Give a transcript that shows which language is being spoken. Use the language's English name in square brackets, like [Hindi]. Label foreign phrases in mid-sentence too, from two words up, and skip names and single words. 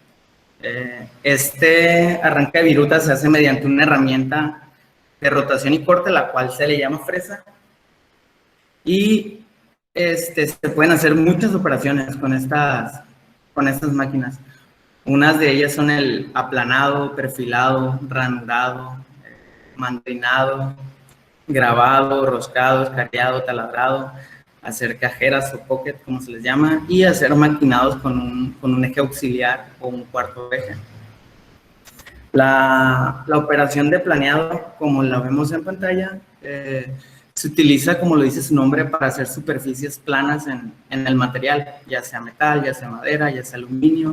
[Spanish] Este arranque de viruta se hace mediante una herramienta de rotación y corte, la cual se le llama fresa, y se pueden hacer muchas operaciones con estas máquinas. Unas de ellas son el aplanado, perfilado, ranurado, mandrinado, grabado, roscado, escareado, taladrado, hacer cajeras o pocket, como se les llama, y hacer maquinados con un eje auxiliar o un cuarto eje. La operación de planeado, como la vemos en pantalla, se utiliza, como lo dice su nombre, para hacer superficies planas en el material, ya sea metal, ya sea madera, ya sea aluminio.